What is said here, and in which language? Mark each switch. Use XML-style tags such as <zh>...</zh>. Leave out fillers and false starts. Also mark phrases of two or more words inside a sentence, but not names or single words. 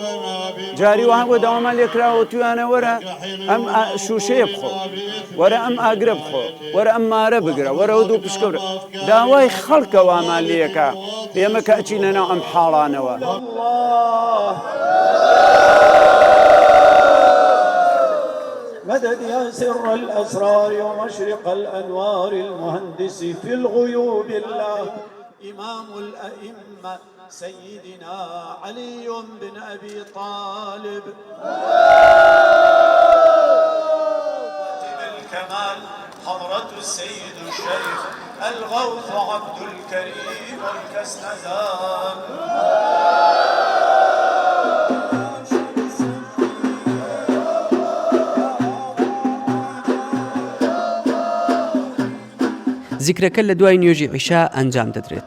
<ckb>جاری وها بۆ داوامان لێکراوە توانە وەرە ئەم شوشەیە بخۆ، وەرە ئەم ئاگرە بخۆ، وەرە ئەم مارە بگرە، وەرە ئەو دوو پشکە برە، داوای خەڵکە وامان لێەکە ئێمە کە ئەچینە ناو ئەم حاڵانەوە.</ckb> <ar>مدد يا سر الأسرار ومشرق الأنوار المهندس في الغيوب الله إمام الأئمة سيدنا علي بن أبي طالب الكمال حضرة السيد الشيخ الغوث عبد الكريم الكسنزان.</ar> <ckb>زیکرەکە لە دوای نوێژی عیشا ئەنجام دەدرێت.</ckb>